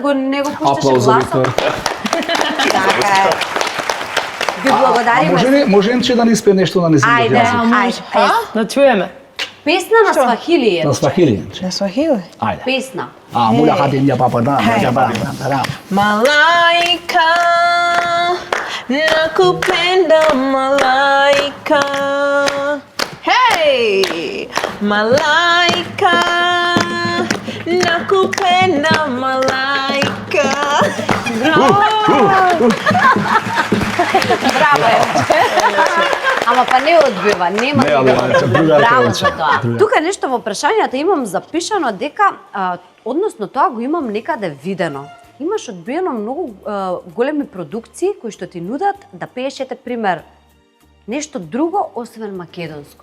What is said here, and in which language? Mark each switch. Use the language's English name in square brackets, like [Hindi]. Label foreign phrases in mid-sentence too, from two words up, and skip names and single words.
[Macedonian] да го не го пушташе Аплауз за гласот. Виктор. Така е. Ви А благодариме. може Емче да ни спее нешто на незин Ајде, јазик? ајде. Да чуеме. Песна на свахили е. На свахили, Емче. На Swahili. Ајде. Песна. Муля хати ја папа да, ја папа да. [Swahili] Malaika, nakupenda malaika. Hey, malaika, nakupenda malaika. [Macedonian] Браво е. Ама па не одбива, нема Не, али, друга Браво певица, за тоа. друга. Тука нешто во прашањата имам запишано дека, односно тоа го имам некаде видено. Имаш одбиено многу големи продукции кои што ти нудат да пееш, ете пример, нешто друго освен македонско.